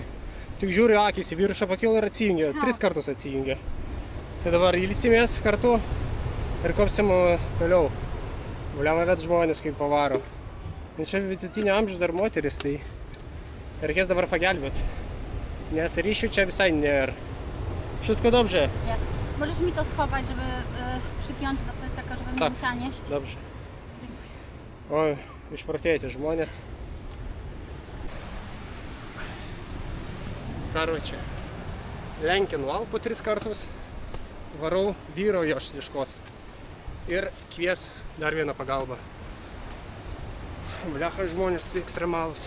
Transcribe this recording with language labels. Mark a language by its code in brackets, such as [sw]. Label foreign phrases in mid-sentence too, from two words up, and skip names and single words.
[lt] Tik žiūri, akys į viršą pakilo ir atsijungia. 3 kartus atsijungia. Tai dabar ilsimės kartu ir kopsim toliau. Bliamba, bet žmonės kaip pavaro. Nes čia vidutinio amžiaus dar moteris, tai reikės dabar pagelbėti. Nes ryšių čia visai nėra. [pl] Wszystko dobrze? Jest. Możesz mi to schować, żeby przypiąć do plecaka, żebym nie musiała nieść? Dobrze. Dziękuję. [lt] Oi, išprotėti žmonės. Karočią. Lenkinu Alpų 3 kartus. Varau vyro jos ieškoti. Ir kvies dar vieną pagalbą. Blecha žmonės tai ekstremalus.